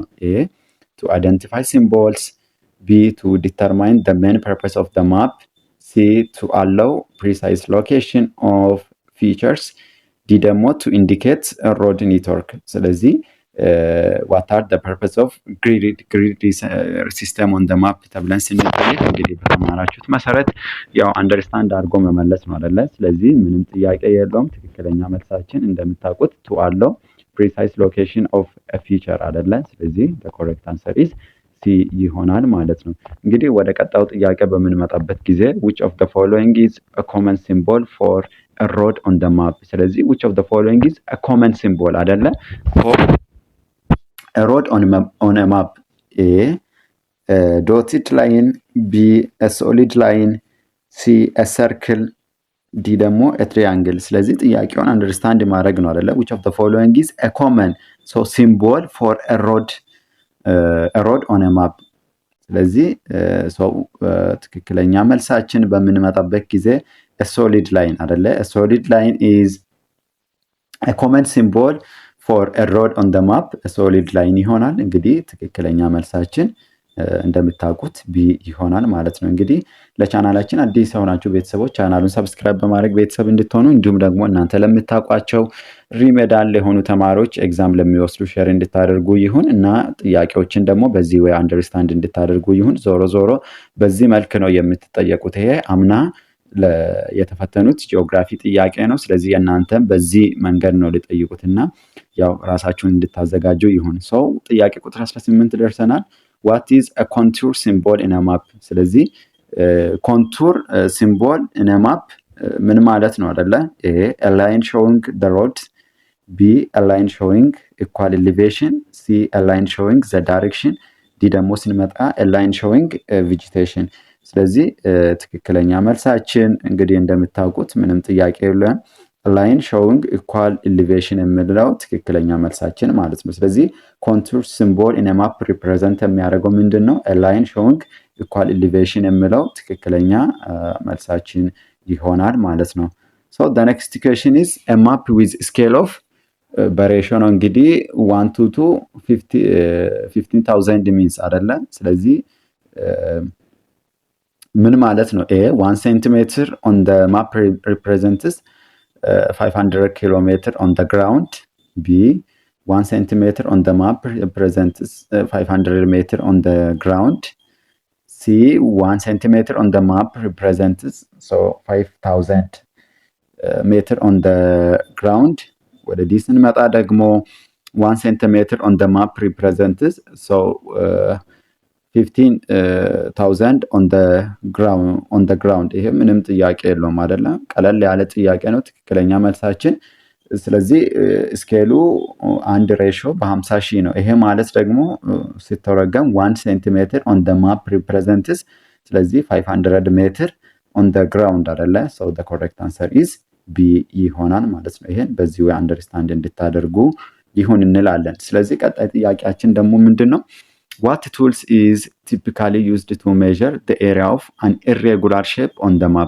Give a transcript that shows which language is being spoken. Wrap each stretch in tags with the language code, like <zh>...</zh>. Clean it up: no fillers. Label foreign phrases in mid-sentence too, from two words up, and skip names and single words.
<en>A to identify symbols, B to determine the main purpose of the map, C to allow precise location of features, D ደግሞ to indicate road network. ስለዚህ what are the purpose of grid system on the map</en> <am>ተብለን ስንጠይቅ እንግዲህ በተማራችሁት መሰረት ያው አንደርስታንድ አድርጎ መመለስ ነው አይደለ? ስለዚህ ምንም ጥያቄ የለውም። ትክክለኛ መልሳችን እንደምታውቁት</am> <en>to allow precise location of feature</en> <am>አይደለ?</am> <en>ስለዚህ the correct answer is C</en> <am>ይሆናል ማለት ነው። እንግዲህ ወደ ቀጣዩ ጥያቄ በምንመጣበት ጊዜ</am> <en>which of the following is a common symbol for a road on the map። ስለዚህ which of the following is a common symbol አይደለ? for a road on a map? A dotted line፣ B a solid line፣ C a circle፣ ዲ ደግሞ a triangle።</en> <am>ስለዚህ ጥያቄውን አንደርስታንድ ማድረግ ነው አይደለ?</am> <en>which of the following is a common so symbol for a road on a map።</en> <am>ስለዚህ ትክክለኛ መልሳችን በምንመጣበት ጊዜ</am> <en>a solid line አይደለ? a solid line is a common symbol for a road on the map። a solid line</en> <am>ይሆናል። እንግዲህ ትክክለኛ መልሳችን እንደምታውቁት ቢ ይሆናል ማለት ነው። እንግዲህ ለቻናላችን አዲስ የሆናችሁ ቤተሰቦች ቻናሉን ሰብስክራይብ በማድረግ ቤተሰብ እንድትሆኑ እንዲሁም ደግሞ እናንተ ለምታውቋቸው ሪሜዳል የሆኑ ተማሪዎች ኤግዛም ለሚወስዱ ሼር እንድታደርጉ ይሁን እና ጥያቄዎችን ደግሞ በዚህ ወይ አንደርስታንድ እንድታደርጉ ይሁን። ዞሮ ዞሮ በዚህ መልክ ነው የምትጠየቁት። ይሄ አምና የተፈተኑት ጂኦግራፊ ጥያቄ ነው። ስለዚህ እናንተም በዚህ መንገድ ነው ሊጠይቁትና ያው ራሳችሁን እንድታዘጋጁ ይሁን። ሰው ጥያቄ ቁጥር 18 ደርሰናል።</am> <en>what is a contour symbol in a map?</en> <am>ስለዚህ</am> <en>contour symbol in a map</en> <am>ምን ማለት ነው አይደለ?</am> <en>ኤ a line showing the road፣ ቢ a line showing equal elevation፣ ሲ a line showing the direction፣ ዲ</en> <am>ደግሞ ስንመጣ</am> <en>a line showing vegetation።</en> <am>ስለዚህ ትክክለኛ መልሳችን እንግዲህ እንደምታውቁት ምንም ጥያቄ የለውም</am> <en>line showing equal elevation</en> <am>የምንለው ትክክለኛ መልሳችን ማለት ነው። ስለዚህ</am> <en>contour symbol in map represent</en> <am>የሚያደርገው ምንድን ነው?</am> <en>line showing equal elevation</en> <am>የምለው ትክክለኛ መልሳችን ይሆናል ማለት ነው።</am> <en>so the next question is a map with scale of</en> <am>በሬሾ ነው እንግዲህ</am> <en>1 to 2 15,000 ሚንስ አይደለ?</en> <am>ስለዚህ ምን ማለት ነው?</am> <en>A 1 centimeter on the map represents 500 kilometer on the ground፣ B 1 centimeter on the map represents 500 meter on the ground፣ C 1 centimeter on the map represents 5,000 meter on the ground።</en> <am>ወደ ዲ ስንመጣ ደግሞ</am> <en>1 centimeter on the map represents 15,000 on the ground።</en> <am>ይሄ ምንም ጥያቄ የለውም አይደለ? ቀለል ያለ ጥያቄ ነው። ትክክለኛ መልሳችን ስለዚህ ስኬሉ አንድ ሬሾ በ50 ሺህ ነው። ይሄ ማለት ደግሞ ሲተረጎም 1 ሴንቲሜትር</am> <en>on the map represents</en> <am>ስለዚህ 500 ሜትር</am> <en>on the ground</en> <am>አይደለ?</am> <en>so the correct answer is B</en> <am>ይሆናል ማለት ነው። ይሄን በዚህ ወይ አንደርስታንድ እንድታደርጉ ይሁን እንላለን። ስለዚህ ቀጣይ ጥያቄያችን ደግሞ ምንድነው?</am> <en>what tools is typically used to measure the area of an irregular shape on the map?</en>